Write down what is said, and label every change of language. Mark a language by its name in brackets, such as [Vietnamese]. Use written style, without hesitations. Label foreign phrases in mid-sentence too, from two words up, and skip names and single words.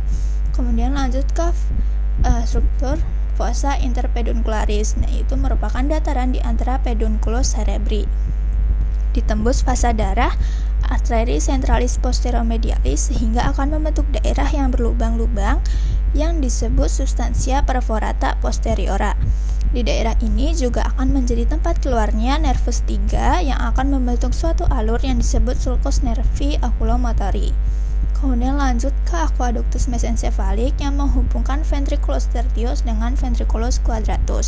[Indonesian] Kemudian lanjut ke struktur [Latin] fossa interpeduncularis. [Indonesian] Nah, itu merupakan dataran di antara [Latin] pedunculus cerebri. [Indonesian] Ditembus fasa darah arteri [Latin] centralis posteromedialis [Indonesian] sehingga akan membentuk daerah yang berlubang-lubang yang disebut [Latin] substantia perforata posteriora. [Indonesian] Di daerah ini juga akan menjadi tempat keluarnya nervus 3 yang akan membentuk suatu alur yang disebut [Latin] sulcus nervi oculomotori. [Indonesian] Kemudian lanjut ke [Latin] aqueductus mesencephalic [Indonesian] yang menghubungkan [Latin] ventriculus tertius [Indonesian] dengan [Latin] ventriculus quadratus.